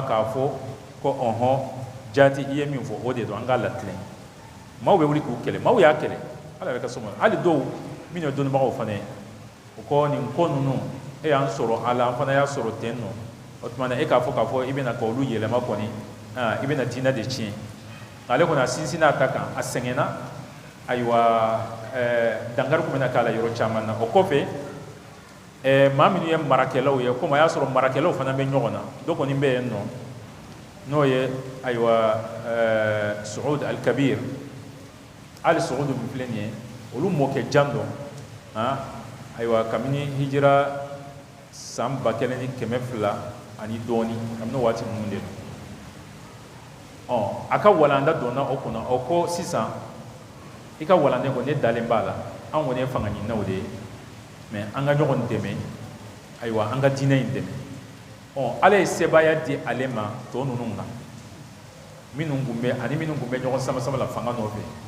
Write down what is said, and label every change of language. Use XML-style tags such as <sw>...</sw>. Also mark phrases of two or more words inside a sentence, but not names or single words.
<bm>k'a fɔ ko ɔhɔn jaati i ye min fɔ o de don an k'a latilen maaw bɛ wuli k'u kɛlɛ maaw y'a kɛlɛ ala yɛrɛ ka so ma hali dɔw minnu ye dɔnnibagaw fana ye o kɔ nin ko ninnu e y'an sɔrɔ a la an fana y'a sɔrɔ ten nɔ o tuma na e k'a fɔ i bɛna ka olu yɛlɛma kɔni i bɛna diinɛ de tiɲɛ ale kɔni a sinsin n'a ta kan a sɛgɛnna ayiwa dankari kun bɛna k'a la yɔrɔ caman na o kɔfɛ maa minnu ye marakɛlaw ye komi a y'a sɔrɔ marakɛlaw fana bɛ ɲɔgɔn na dɔ kɔni bɛ yen nɔ n'o ye ayiwa suud al-kabir ali suud min filɛ nin ye olu mɔkɛ jan dɔn ayiwa kabini hijira san 1200 ani dɔɔni kabini waati ninnu de don a ka walanda donna o kunna o ko sisan i ka walanden kɔni ne dalen b'a la an kɔni ye fanga ɲininaw de ye mais an ka ɲɔgɔn dɛmɛ ayiwa an ka diinɛ in dɛmɛ ala ye sebaaya di ale ma tɔ ninnu kan minnu tun bɛ ɲɔgɔn sama la fanga nɔfɛ</bm>